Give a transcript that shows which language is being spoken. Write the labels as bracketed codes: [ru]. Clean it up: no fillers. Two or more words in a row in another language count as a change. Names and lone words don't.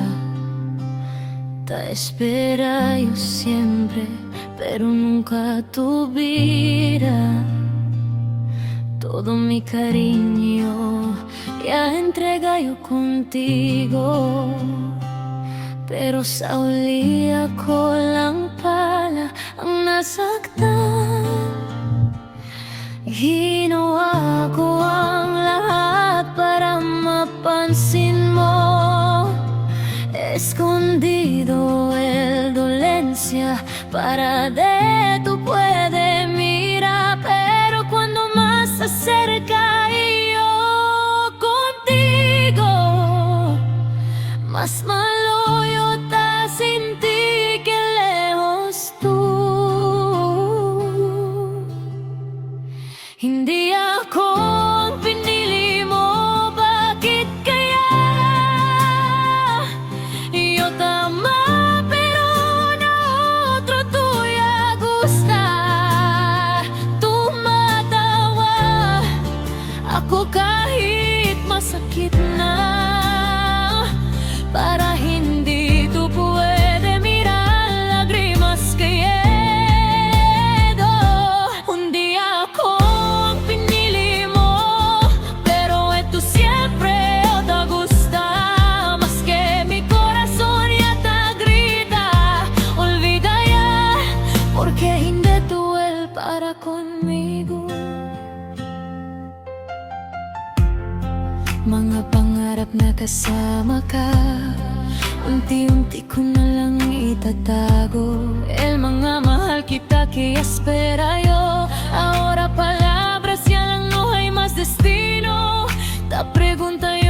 [cbk] Te espera yo siempre, pero nunca tu vida. Todo mi cariño ya entrega yo contigo, [tl] pero sa uli ako lang pala ang nasaktan. Ginawa ko ang lahat para mapansin mo, [cbk] escondido el dolencia para de tu puede mirar, pero cuando más se acerca yo contigo, más malo yo te sentí que lejos tú. [tl] Hindi ako ang pinili mo, bakit kaya? [cbk] Yo tama pero na otro tuya gusta. [tl] Tumatawa ako kahit masakit na, para hindi [cbk] tu puede mirar lágrimas cayendo. [tl] Hindi ako ang pinili mo, [cbk] pero esto siempre te gusta. Más que mi corazón ya te grita, olvida ya, porque hindi tú el para conmigo. [tl] Mga pangarap na kasama ka, unti-unti ko na lang itatago. [cbk] El [tl] mga mahal kita [cbk] que espera yo, ahora palabras ya lang no hay más destino. Ta pregunta